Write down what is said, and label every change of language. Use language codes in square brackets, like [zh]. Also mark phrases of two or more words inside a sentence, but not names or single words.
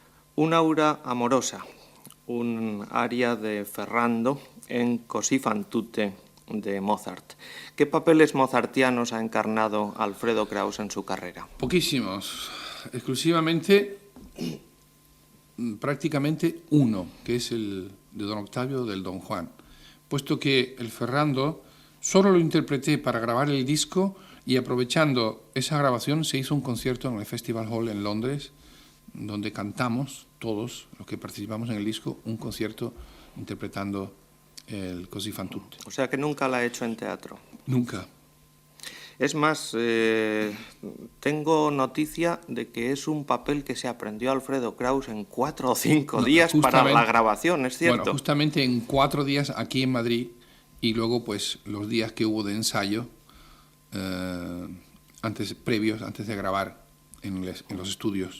[es] Un aura amorosa, un aria de Ferrando en Così fan tutte de Mozart. ¿Qué papeles mozartianos ha encarnado Alfredo Kraus en su carrera? Poquísimos, exclusivamente, prácticamente uno, que es el de Don Octavio del Don Juan, puesto que el Ferrando solo lo interpreté para grabar el disco y aprovechando esa grabación se hizo un concierto en el Festival Hall en Londres, donde cantamos todos los que participamos en el disco un concierto interpretando el Così fan tutte. O sea que nunca la ha hecho en teatro. Nunca. Es más, tengo noticia de que es un papel que se aprendió Alfredo Kraus en 4 o 5 días para la grabación, ¿es cierto? Bueno, justamente en 4 días aquí en Madrid y luego pues los días que hubo de ensayo antes de grabar en los estudios.